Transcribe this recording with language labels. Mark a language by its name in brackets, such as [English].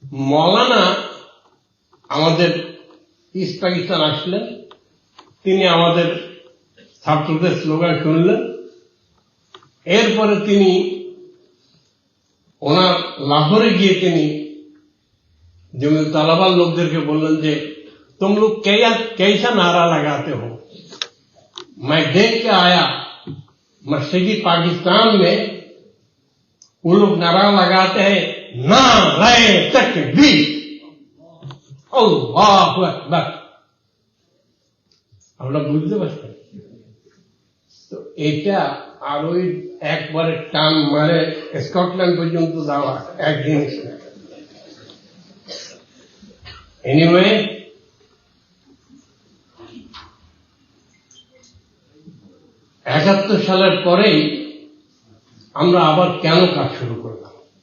[Bangla] মৌলানা আমাদের ইস্ট পাকিস্তান আসলেন, তিনি আমাদের ছাত্রদের স্লোগান শুনলেন, এরপরে তিনি ওনার লাহোরে গিয়ে তিনি [Hindi] जमीन तालाबा लोगों के बोलन जे तुम लोग कैसा नारा लगाते हो। मैं देख के आया मशरकी पाकिस्तान में वो लोग नारा लगाते हैं नारे तकबीर, अल्लाहु अकबर। [Bangla] আমরা বুঝতে পারছি তো এটা আর ওই একবারে টান মারে স্কটল্যান্ড পর্যন্ত যাওয়া এক জিনিস না। এনিওয়ে, একাত্তর সালের পরেই আমরা আবার কেন কাজ শুরু করলাম?